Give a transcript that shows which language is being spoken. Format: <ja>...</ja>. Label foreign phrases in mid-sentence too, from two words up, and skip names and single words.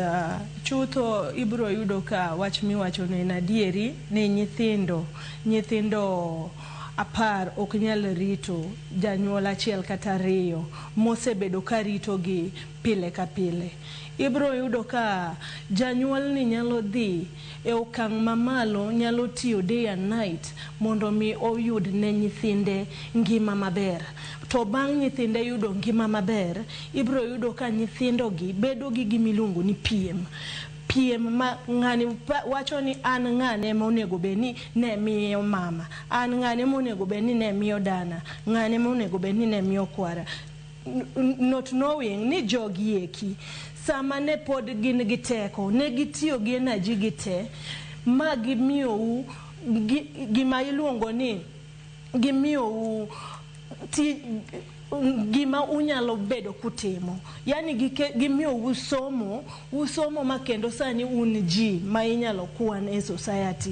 <luo>Chutho ibro yudo ka wach miwacho no en adieri ni nyithindo 10 ok nyal rito janyuol achiel kata 2 mosebedo ka rito gi pile ka pile. Ibro yudo ka janyuol ni nyalo dhi e okang' mamalo, nyalo tiyo</luo> <en>day and night</en> <luo>mondo mi oyud ne nyithinde ngima maber. To bang' nyithinde yudo ngima maber, ibro yudo ka nyithindo gi bedo gi gimiluongo ni piem ma ng'ani wacho ni an ng'ane monego beni ne miyo mama, an ng'ane monego beni ne miyo dana, ng'ane monego beni ne miyo kwara,</luo> <en>not knowing</en> <luo>ni jogi eki sama ne pod gin gi teko ne gitiyo gi energy gi te ma gimiyo gima iluongo ni gimiyo gima unyalo bedo kutimo, yani gimiyo usomo makendo sani un ji ma inyalo kwan e society.</luo>